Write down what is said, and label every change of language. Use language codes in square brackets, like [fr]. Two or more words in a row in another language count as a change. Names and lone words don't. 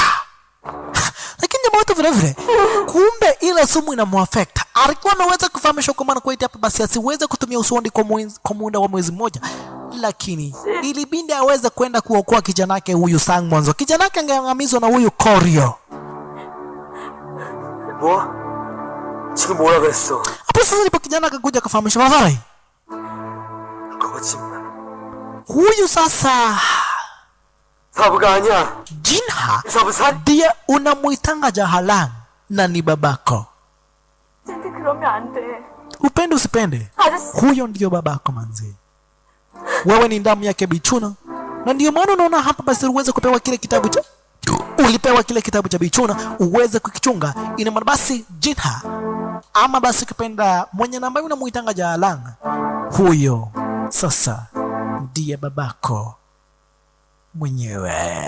[sw] Lakini jamaa wetu vile vile kumbe ile sumu inamuaffect. Alikuwa ameweza kufahamishwa kwa maana kwa hapa basi asiweze kutumia usondi kwa muda wa mwezi mmoja, lakini ilibidi aweze kwenda kuokoa kijana wake huyu Sang mwanzo. Kijana wake angeangamizwa na huyu Koryo. [ko] 지금 뭐라 그랬어? [sw] Hapo sasa ndipo kijana akakuja kufahamishwa habari. [ko] 거짓말. [sw] huyu sasa [ko] 사부가 아니야. Jinha 사부 산. [sw] ndiye unamuitanga Jahalang na ni babako. [ko] 쟤한테 그러면 안 돼. [sw] Upende usipende, [ko] 아저씨. [sw] huyo ndio babako manzi. Wewe ni damu yake Bichuna, na ndio maana unaona hapa basi uweze kupewa kile kitabu cha ulipewa kile kitabu cha Bichuna uweze kukichunga. Ina maana basi Jinha ama basi kipenda mwenye namba unamuitanga Jahalang, huyo sasa ndiye babako mwenyewe.